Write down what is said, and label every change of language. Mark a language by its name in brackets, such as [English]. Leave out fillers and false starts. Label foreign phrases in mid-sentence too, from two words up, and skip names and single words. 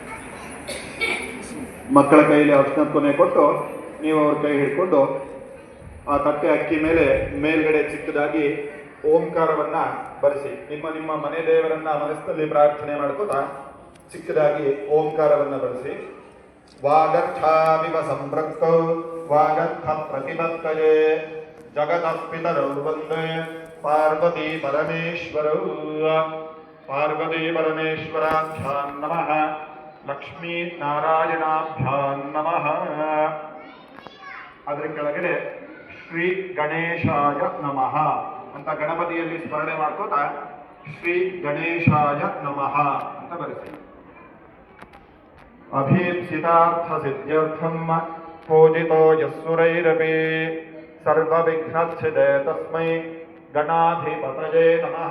[Kannada] ಮಕ್ಕಳ ಕೈಯಲ್ಲಿ ಅರಿಶಿನ ಕೊನೆ ಕೊಟ್ಟು ನೀವು ಅವ್ರ ಕೈ ಹಿಡ್ಕೊಂಡು ಆ ತಟ್ಟೆ ಅಕ್ಕಿ ಮೇಲೆ ಮೇಲ್ಗಡೆ ಚಿಕ್ಕದಾಗಿ ಓಂಕಾರವನ್ನ ಬರೆಸಿ. ನಿಮ್ಮ ನಿಮ್ಮ ಮನೆ ದೇವರನ್ನ ಮನಸ್ಸಿನಲ್ಲಿ ಪ್ರಾರ್ಥನೆ ಮಾಡ್ಕೋತಾ ಚಿಕ್ಕದಾಗಿ ಓಂಕಾರವನ್ನ ಬರೆಸಿ. [Sanskrit] ವಾಗರ್ಥಾವಿವ ಸಂಪೃಕ್ತೌ ವಾಗರ್ಥ ಪ್ರತಿಪತ್ತಯೇ ಜಗತಃ ಪಿತರೌ ವಂದೇ ಪಾರ್ವತಿ ಪರಮೇಶ್ವರೌ. ಪಾರ್ವತಿ ಪರಮೇಶ್ವರಾಭ್ಯಾಂ ನಮಃ. ಲಕ್ಷ್ಮೀ ನಾರಾಯಣಾಭ್ಯಾಂ ನಮಃ. [Kannada] ಅದರ ಕೆಳಗಡೆ [Sanskrit] ಶ್ರೀ ಗಣೇಶಾಯ ನಮಃ [Kannada] ಅಂತ ಗಣಪತಿಯಲ್ಲಿ ಸ್ಮರಣೆ ಮಾಡ್ಕೋತಾ [Sanskrit] ಶ್ರೀ ಗಣೇಶಾಯ ನಮಃ [Kannada] ಅಂತ ಬರೆಸಿ. [Sanskrit] ಅಭೀಪ್ಸಿತಾರ್ಥ ಸಿದ್ಧ್ಯರ್ಥಂ ಪೂಜಿತೋ ಯಸ್ಸುರೈರಪಿ ಸರ್ವವಿಘ್ನಚ್ಛಿದೆ ತಸ್ಮೈ ಗಣಾಧಿಪತಯೇ ನಮಃ.